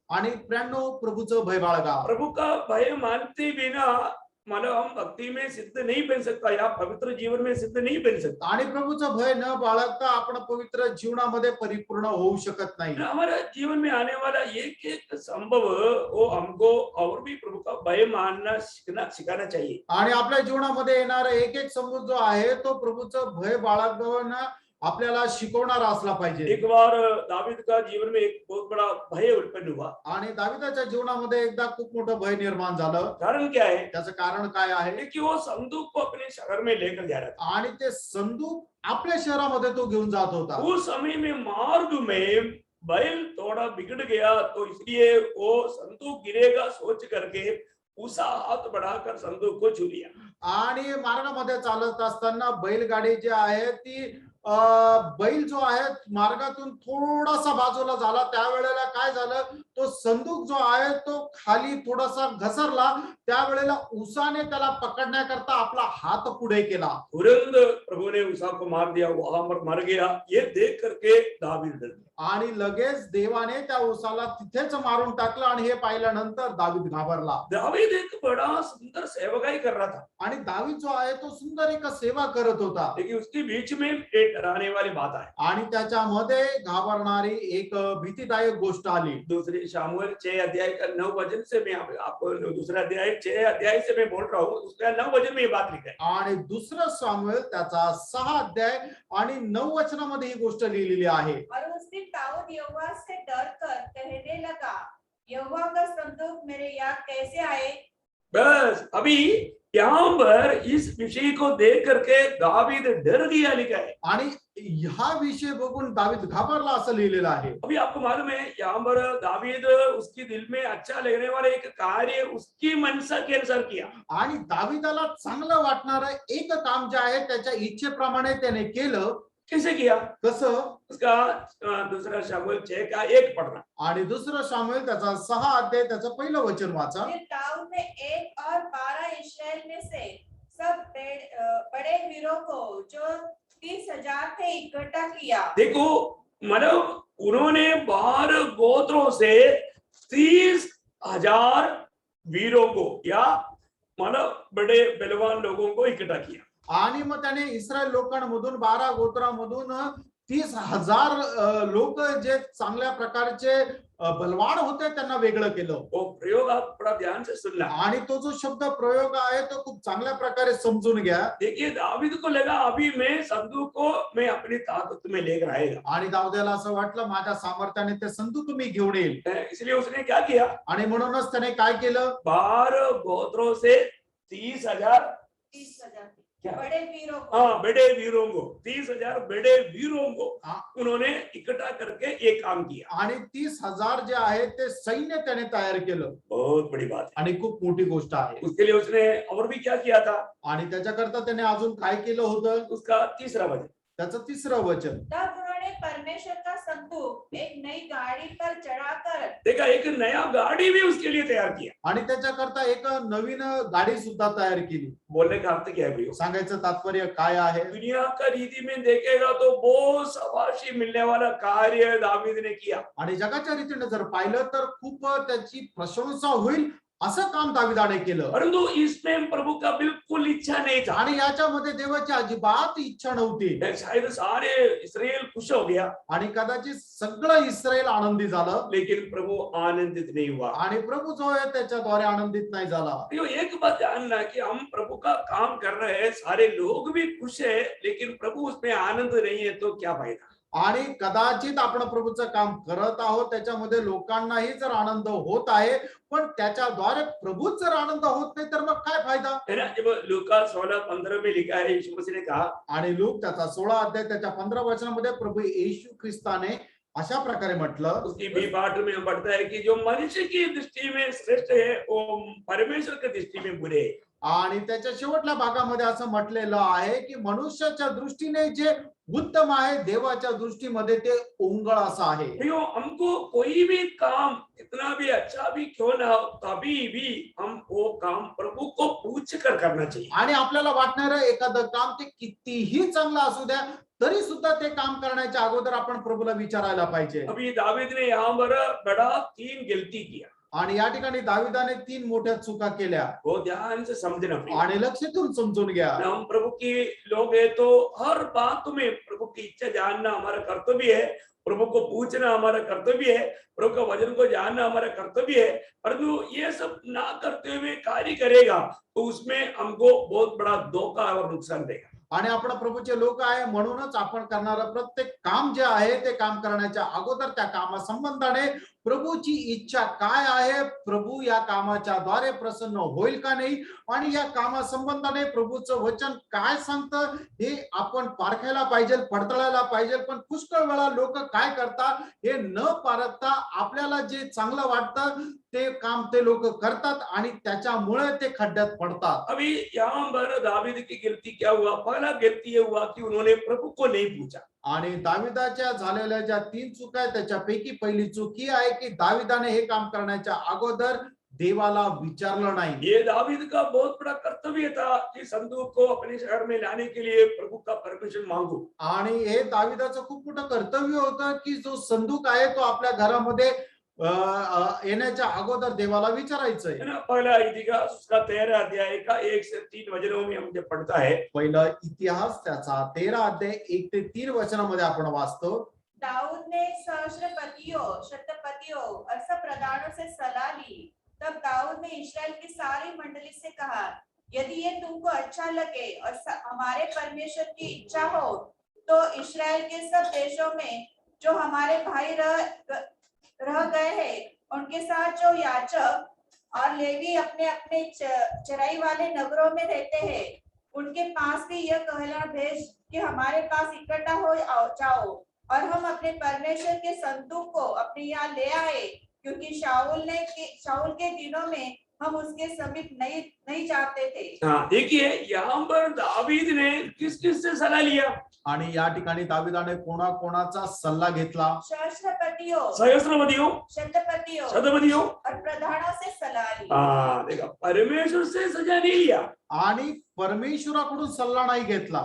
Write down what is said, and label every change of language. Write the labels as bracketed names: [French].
[Marathi] आणि प्रेरणो प्रभूचं भय बाळगा. [Hindi] प्रभु का भय मानते बिना मानो हम भक्ति में सिद्ध नहीं बन सकता या पवित्र जीवन में सिद्ध नहीं बन सकता. [Marathi] आणि प्रभूचं भय न बाळगता आपण पवित्र जीवनामध्ये परिपूर्ण होऊ शकत नाही. [Hindi] हमारे जीवन में आने वाला एक एक संभव वो हमको और भी प्रभु का भय मानना सिखाना चाहिए. [Marathi] आणि आपल्या जीवनामध्ये येणारा एक एक संभव जो आहे तो प्रभूचं भय बाळगणं आपल्याला शिकवणारा असला पाहिजे. [Hindi] एक बार दावीद का जीवन में एक बहुत बड़ा भय उत्पन्न हुआ. [Marathi] आणि दाविदाच्या जीवनामध्ये एकदा खूप मोठं भय निर्माण झालं. [Hindi] कारण क्या है? [Marathi] त्याचं कारण काय आहे? [Hindi] कि वो संदूक को अपने शहर में लेकर जा रहा था. [Marathi] आणि ते संदूक आपल्या शहरामध्ये तो घेऊन जात होता. [Hindi] उस समय में मार्ग में बैल थोड़ा बिगड़ गया तो इसलिए वो संदूक गिरेगा सोच करके उसा हाथ बढ़ाकर संदूक को छू लिया. [Marathi] आणि मार्गामध्ये चालत असताना बैलगाडी जी आहे ती बैल जो आहे मार्गातून थोडासा बाजूला झाला. त्यावेळेला काय झालं, तो संदूक जो आहे तो खाली थोडासा घसरला. त्यावेळेला उसाने त्याला पकडण्याकरता आपला हात पुढे केला. [Hindi] तुरंत प्रभु ने उसा को मार दिया. वहां पर मर गया. ये देख करके दावीद डर गया. [Marathi] आणि लगेच देवाने त्या उसाला तिथेच मारून टाकलं. आणि हे पाहिल्यानंतर दावीद घाबरला. [Hindi] दावीद एक बड़ा सुंदर सेवकाई कर रहा था. [Marathi] आणि दावीद जो आहे तो सुंदर एक सेवा करत होता. [Hindi] लेकिन उसके बीच में एक डराने वाली बात आहे. [Marathi] आणि त्याच्यामध्ये घाबरणारी एक भीतीदायक गोष्ट आली. [Hindi] दूसरी शामुएल 6 अध्याय का 9 वचन से मैं आपको दूसरा अध्याय 6 अध्याय से मैं बोल रहा हूँ. उसका 9 वचन में ये बात लिखा है. [Marathi] आणि दुसरं सामुएल त्याचा 6 अध्याय आणि 9 वचनामध्ये ही गोष्ट लिहिलेली आहे. [Hindi] और उस दिन दाऊद यहोवा से डरकर कहने लगा, यहोवा का संदूक मेरे यहाँ कैसे आए? बस अभी यहाँ पर इस विषय को देख करके दावीद डर गया लिखा है. [Marathi] आणि हा विषय बघून दावीद घाबरला असं लिहिलेलं आहे. [Hindi] अभी आपको मालूम है यहाँ पर दावीद उसके दिल में अच्छा लगने वाला एक कार्य उसकी मनसा के अनुसार किया. [Marathi] आणि दावीदाला चांगलं वाटणारं एक काम जे आहे त्याच्या इच्छेप्रमाणे त्याने केलं. [Hindi] कैसे किया? [Marathi] कसं? [Hindi] उसका दूसरा शामुएल 6 का 1 पढ़ना. [Marathi] आणि दुसरं सामुएल त्याचा 6 अध्याय त्याचं पहिलं वचन वाचा. [Hindi] फिर दाऊद ने 1 और 12 इस्राएल में से सब बड़े वीरों को जो 30,000 थे इकट्ठा किया. देखो मतलब उन्होंने 12 गोत्रों से 30,000 वीरों को या मतलब बड़े बलवान लोगों को इकट्ठा किया. [Marathi] आणि मग त्याने इस्रायल लोकांमधून 12 गोत्रामधून 30,000 लोक जे चांगल्या प्रकारचे बलवान होते त्यांना वेगळं केलं. [Hindi] वो प्रयोग आप बड़ा ध्यान से सुनना. [Marathi] आणि तो जो शब्द प्रयोग आहे तो खूप चांगल्या प्रकारे समजून घ्या. [Hindi] देखिए दावीद को लगा अभी मैं संदूक को मैं अपनी ताकत में लेकर आएगा. [Marathi] आणि दाऊदाला असं वाटलं माझ्या सामर्थ्याने ते संदूक मी घेऊन येईल. [Hindi] इसलिए उसने क्या किया? [Marathi] आणि म्हणूनच त्याने काय केलं, [Hindi] 12 गोत्रों से 30,000 बड़े वीरों को, हाँ बड़े वीरों को 30,000 बड़े वीरों को उन्होंने इकट्ठा करके एक काम किया. [Marathi] आणि 30,000 जे आहे ते सैन्य त्याने तयार केलं. [Hindi] बहुत बड़ी बात है. [Marathi] आणि खूप मोठी गोष्ट आहे. [Hindi] उसके लिए उसने और भी क्या किया था? [Marathi] आणि त्याच्याकरता त्याने अजून काय केलं होतं, [Hindi] उसका तीसरा वचन. [Marathi] त्याचं तिसरं वचन. [Hindi] तब उन्होंने परमेश्वर का संदूक एक नई गाड़ी पर चढ़ाकर देखा, एक नया गाड़ी भी उसके लिए तैयार किया। [Marathi] आणि त्याच्याकरता एक नवीन गाडी सुद्धा तयार केली। [Hindi] बोलने का अर्थ क्या है भैया? [Marathi] सांगायचं तात्पर्य काय आहे? [Hindi] दुनिया का रीति में देखेगा तो बहुत शाबाशी मिलने वाला कार्य दावीद ने किया। [Marathi] आणि जगाच्या रीतीने जर पाहिलं तर खूप त्याची प्रशंसा होईल असं काम दाविदाने केलं। [Hindi] परंतु इसमें प्रभु का बिल्कुल इच्छा नहीं था। [Marathi] आणि याच्यामध्ये देवाची अजिबात इच्छा नव्हती। [Hindi] शायद सारे इस्राएल खुश हो गया, [Marathi] आणि कदाचित सगळं इस्रायल आनंदी झालं, [Hindi] लेकिन प्रभु आनंदित नहीं हुआ। [Marathi] आणि प्रभू जो आहे त्याच्याद्वारे आनंदित नाही झाला। [Hindi] तो एक बात जानना कि हम प्रभु का काम कर रहे हैं, सारे लोग भी खुश है, लेकिन प्रभु उसमें आनंद नहीं है, तो क्या फायदा? [Marathi] आणि कदाचित आपण प्रभूचं काम करत आहोत, त्याच्यामध्ये लोकांनाही जर आनंद होत आहे, पण त्याच्याद्वारे प्रभूच जर आनंद होत नाही तर मग काय फायदा? [Hindi] है ना? जब लूका 16:15 में लिखा है, यीशु मसीह ने कहा, [Marathi] आणि लूक त्याचा 16 अध्याय त्याच्या 15 वचनामध्ये प्रभू येशू ख्रिस्ताने अशा प्रकारे म्हटलं, [Hindi] उसकी बी पाठ में पढ़ता है कि जो मनुष्य की दृष्टि में श्रेष्ठ है वो परमेश्वर की दृष्टि में बुरे है। [Marathi] आणि त्याच्या शेवटल्या भागामध्ये असं म्हटलेलं आहे की मनुष्याच्या दृष्टीने जे उत्तम आहे, देवाच्या दृष्टीमध्ये ते ओंगळ असं आहे। [Hindi] भैया, हमको कोई भी काम कितना भी अच्छा भी क्यों ना हो, तभी भी हम वो काम प्रभु को पूछ कर करना चाहिए। [Marathi] आणि आपल्याला वाटणारं एखादं काम ते कितीही चांगलं असू द्या, तरी सुद्धा ते काम करण्याच्या अगोदर आपण प्रभूला विचारायला पाहिजे। [Hindi] अभी दावीद ने यहाँ पर बड़ा 3 गलती किया। [Marathi] आणि या ठिकाणी दाविदाने 3 मोठ्या चुका केल्या, [Hindi] वो ध्यान से समझना भैया। [Marathi] आणि लक्ष देऊन समजून घ्या। [Hindi] हम प्रभु के लोग हैं तो हर बात में प्रभु की इच्छा जानना हमारा कर्तव्य है, प्रभु को पूछना हमारा कर्तव्य है, प्रभु का वचन को जानना हमारा कर्तव्य है। परंतु ये सब ना करते हुए कार्य करेगा तो उसमें हमको बहुत बड़ा धोखा और नुकसान देगा। [Marathi] आणि आपण प्रभूचे लोक आहे म्हणूनच आपण करणारं प्रत्येक काम जे आहे ते काम करण्याच्या अगोदर त्या कामासंबंधाने प्रभूची इच्छा काय आहे, प्रभू या कामाच्या द्वारे प्रसन्न होईल का नाही, आणि या कामासंबंधाने प्रभूचं वचन काय सांगतं हे आपण पारखायला पाहिजे, पडताळायला पाहिजे। पण पुष्कळ वेळा लोक काय करतात, हे न पारखता आपल्याला जे चांगलं वाटतं ते काम ते लोक करतात आणि त्याच्यामुळे ते खड्ड्यात पडतात। [Hindi] अभी यहाँ पर दावीद की गलती क्या हुआ? पहला गलती ये हुआ कि उन्होंने प्रभु को नहीं पूछा। [Marathi] आणि दाविदाच्या झालेल्या ज्या 3 चुका आहेत त्याच्यापैकी पहिली चूक ही आहे की दाविदाने हे काम करण्याच्या अगोदर देवाला विचारलं नाही। [Hindi] ये दावीद का बहुत बड़ा कर्तव्य था कि संदूक को अपने शहर में लाने के लिए प्रभु का परमिशन मांगो। [Marathi] आणि हे दाविदाचं खूप मोठं कर्तव्य होतं की जो संदूक आहे तो आपल्या घरामध्ये येण्याच्या अगोदर देवाला विचारायचंय। [Hindi] है ना? पहला इतिहास उसका 13 अध्याय का 1 से 3 वचनों में हम जब पढ़ता है, [Marathi] पहिलं इतिहास त्याचा 13 अध्याय 1 ते 3 वचनामध्ये आपण वाचतो। [Hindi] दाऊद ने सहस्त्रपतियों, शतपतियों और सब प्रधानों से सलाह ली। तब दाऊद ने इस्राएल की सारी मंडली से कहा, यदि ये तुमको अच्छा लगे और हमारे परमेश्वर की इच्छा हो तो इस्राएल के सब देशों में जो हमारे भाई रह गए हैं, उनके साथ जो याजक और लेवी अपने अपने चराई वाले नगरों में रहते हैं, उनके पास भी यह कहना भेज कि हमारे पास इकट्ठा हो जाओ और हम अपने परमेश्वर के संदूक को अपने यहाँ ले आए, क्योंकि शाऊल के दिनों में हम उसके समीप नहीं जाते थे। हाँ, देखिए यहाँ पर दावीद ने किस किस से सलाह लिया? [Marathi] आणि या ठिकाणी दाविदाने कोणाकोणाचा सल्ला घेतला? [Hindi] सहस्त्रपतियों, शतपतियों और प्रधानों से सलाह ली। हाँ, देखा, परमेश्वर से सजा नहीं लिया [Marathi] आणि परमेश्वराकडून सल्ला नाही घेतला।